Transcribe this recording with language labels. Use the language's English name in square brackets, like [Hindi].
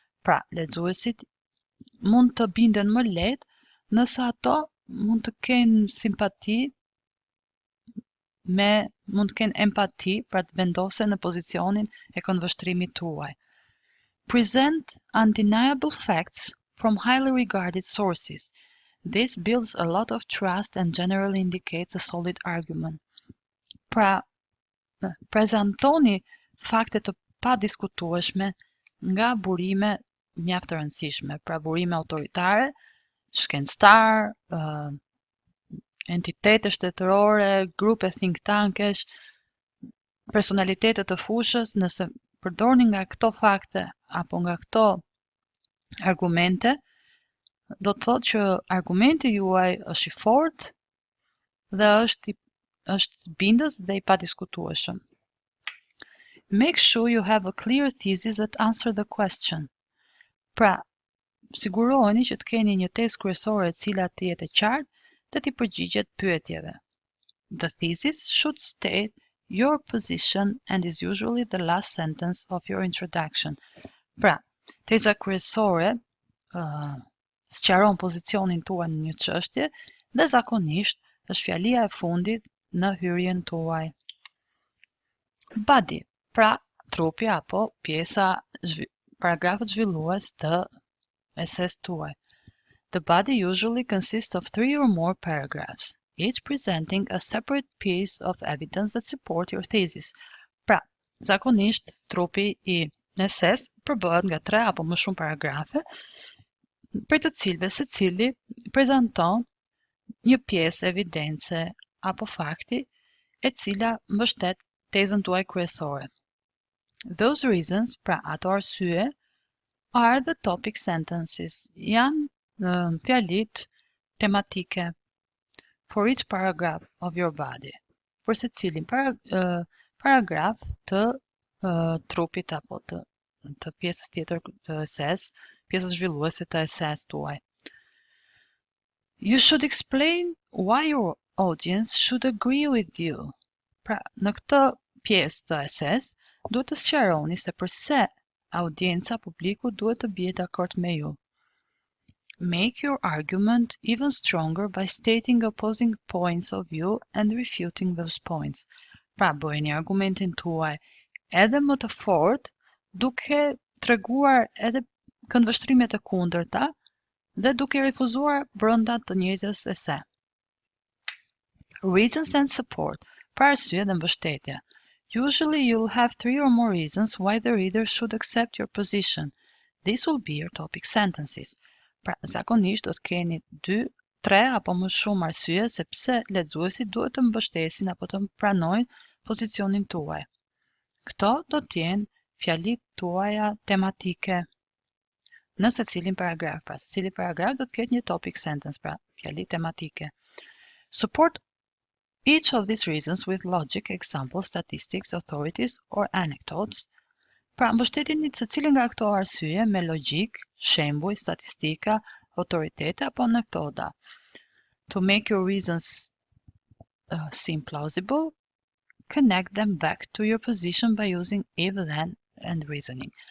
[Albanian] Pra, lexuesit mund të binden më lehtë nëse ato mund të kenë simpati mund të kenë empati pra të vendosen në pozicionin e këndvështrimit tuaj. [English] Present undeniable facts from highly regarded sources. This builds a lot of trust and generally indicates a solid argument. [Albanian] Pra, prezantoni fakte të padiskutueshme nga burime mjaft të rëndësishme, pra burime autoritare, shkencëtar, entitete shtetërore, grupe think tankesh, personalitete të fushës, nëse përdorni nga këto fakte apo nga këto argumente, do të thotë që argumenti juaj është I fortë dhe është bindës dhe I padiskutueshëm. [English] Make sure you have a clear thesis that answers the question. [Albanian] Pra, siguroheni që të keni një tezë kryesore e cila të jetë e qartë dhe të përgjigjet pyetjeve. [English] The thesis should state your position and is usually the last sentence of your introduction. [Albanian] Pra, teza kryesore sqaron pozicionin tuaj në një çështje dhe zakonisht është fjalia e fundit në hyrjen tuaj. Body, pra trupi apo pjesa paragrafit zhvillues të eses tuaj. [English] The body usually consists of 3 or more paragraphs, each presenting a separate piece of evidence that support your thesis. [Albanian] Pra, zakonisht trupi I eses përbëhet nga 3 apo më shumë paragrafe, për të cilëve secili prezanton një pjesë evidence apo fakti e cila mbështet tezën tuaj kryesore. [English] Those reasons, [Albanian] pra ato arsye, [English] are the topic sentences. [Albanian] Janë fjalit tematike [English] for each paragraph of your body. [Albanian] Për secilin paragraf të trupit apo të pjesës tjetër të eses, pjesës zhvilluese të eses tuaj. [English] You should explain why your audience should agree with you. [Albanian] Pra, në këtë pjesë të eses, duhet të sqaroni se përse audienca publiku duhet të bie dakord me ju. [English] Make your argument even stronger by stating opposing points of view and refuting those points. [Albanian] Pra bëjeni argumentin tuaj edhe më të fortë, duke treguar edhe këndvështrimet e kundërta dhe duke refuzuar brenda të njëjtës ese. [English] Reasons and support. [Albanian] Pra arsye dhe mbështetje. [English] Usually you'll have 3 or more reasons why the reader should accept your position. These will be your topic sentences. [Albanian] Pra zakonisht do të keni 2, 3 apo më shumë arsye se pse lexuesit duhet të mbështesin apo të pranojnë pozicionin tuaj. Këto do të jenë fjalitë tuaja tematike në secilin paragraf. Pra secili paragraf do të ketë një topic sentence, pra fjalitë tematike. [English] Support each of these reasons with logic, examples, statistics, authorities, or anecdotes. [Albanian] Pra mbështetini secilin nga këto arsye me logjik, shembuj, statistika, autoritete apo anekdota. [English] To make your reasons seem plausible, connect them back to your position by using if, then, and reasoning.